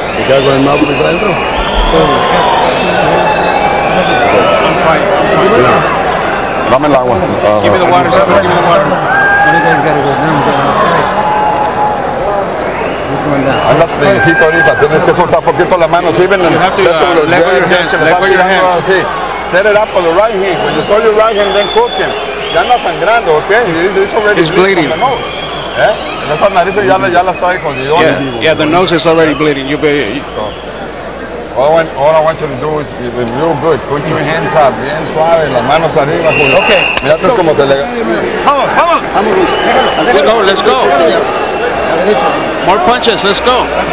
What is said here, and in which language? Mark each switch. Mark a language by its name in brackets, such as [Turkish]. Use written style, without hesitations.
[Spanish] ¿Y qué con el mapa que está adentro? [English] I'm fine. [Spanish] Dame el agua. [English] Give me the water, sir. Give me the water. [Spanish] Andas precito ahorita, tienes que soltar poquito la mano. Sí, ven, [English] You have to level your hands. Level your hands. [Spanish] Sí. [English] Set it up for the right hand. When you throw your right hand, then cook him. [Spanish] Ya anda sangrando, [English] okay? It's already bleeding. From the nose. [Spanish] Esas narices ya las trae jodidones. [English] Yeah, the nose is already bleeding. All I want you to do is be real good. Put your hands up, [Spanish] bien suave, las manos arriba, Julio. [English] Okay. [Spanish] Mira como te le... [English] Let's go. More punches, let's go.